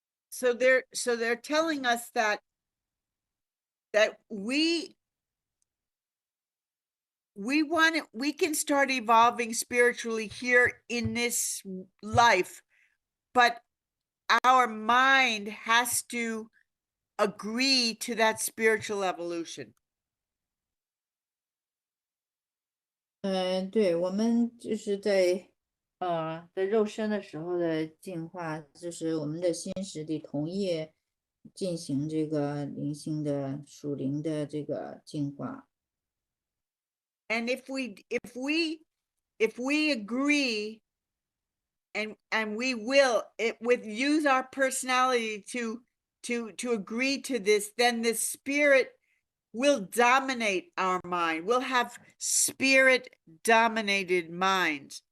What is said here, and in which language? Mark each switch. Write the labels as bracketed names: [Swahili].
[English] So they're telling us that we can start evolving spiritually here in this life, but our mind has to agree to that spiritual evolution. [Chinese] 对，我们就是在肉身的时候的进化，就是我们的心识得同意进行这个灵性的属灵的这个进化。 [English] And if we agree and we will use our personality to agree to this, then the spirit will dominate our mind. We'll have spirit dominated minds.